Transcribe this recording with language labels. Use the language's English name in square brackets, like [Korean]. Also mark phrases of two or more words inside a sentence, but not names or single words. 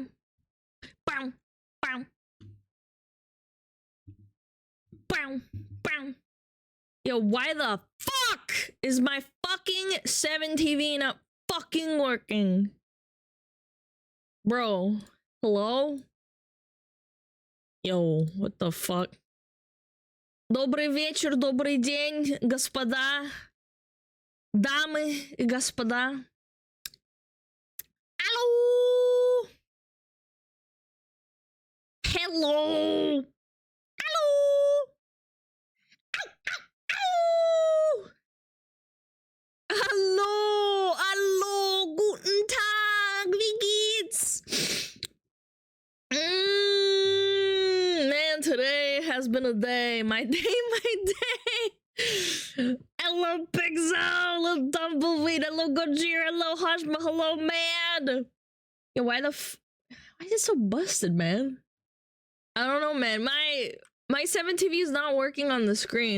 [English] Bow. Bow. Bow. Bow. Yo, why the fuck is my fucking 7 TV not fucking working? Bro, hello? Yo, what the fuck? [Russian] Добрый вечер, добрый день, господа, дамы и господа. [English] Hello! Hello! Hello! [German] Hallo, hallo, guten Tag, wie geht's? [English] Man, today has been a day. My day, my day. Hello, Pixel. Hello, Tumbleweed. Hello, Gojira. Hello, Hashma. Hello, man. Yo, why is it so busted, man? I don't know, man. My 7 TV is not working on the screen.